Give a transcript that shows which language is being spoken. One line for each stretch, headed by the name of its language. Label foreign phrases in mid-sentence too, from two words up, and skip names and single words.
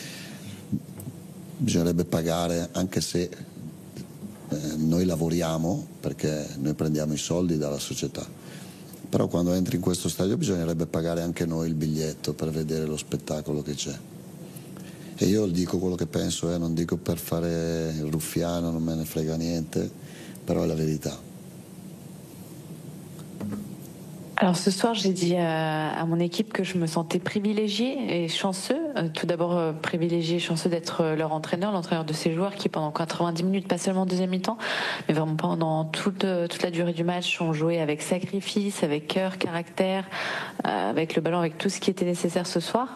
Italian: Bisognerebbe pagare, anche se noi lavoriamo perché noi prendiamo i soldi dalla società, però quando entri in questo stadio bisognerebbe pagare anche noi il biglietto per vedere lo spettacolo che c'è. E io dico quello che penso, non dico per fare il ruffiano, non me ne frega niente, però è la verità.
French: Alors ce soir, j'ai dit à mon équipe que je me sentais privilégiée et chanceux. Tout d'abord privilégié et chanceux d'être leur entraîneur, l'entraîneur de ces joueurs qui pendant 90 minutes, pas seulement en deuxième mi-temps, mais vraiment pendant toute la durée du match, ont joué avec sacrifice, avec cœur, caractère, avec le ballon, avec tout ce qui était nécessaire ce soir.